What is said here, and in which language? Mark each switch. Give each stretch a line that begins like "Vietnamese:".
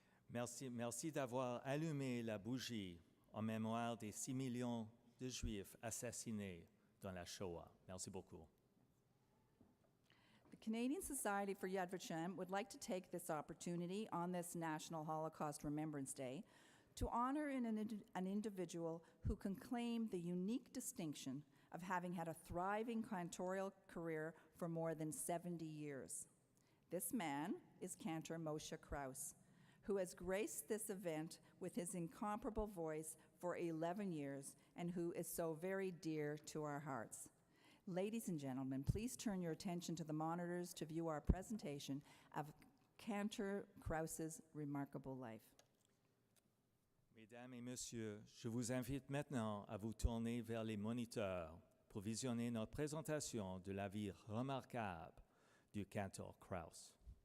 French: Merci d'avoir allumé la bougie en mémoire des 6 millions de Juifs assassinés dans la Shoah. Merci beaucoup.
English: The Canadian Society for Yad Vashem would like to take this opportunity on this National Holocaust Remembrance Day to honor an individual who can claim the unique distinction of having had a thriving cantorial career for more than 70 years. This man is Cantor Moshe Kraus, who has graced this event with his incomparable voice for 11 years and who is so very dear to our hearts. Ladies and gentlemen, please turn your attention to the monitors to view our presentation of Cantor Kraus's remarkable life.
French: Mesdames et messieurs, je vous invite maintenant à vous tourner vers les moniteurs pour visionner notre présentation de la vie remarquable du Cantor Kraus.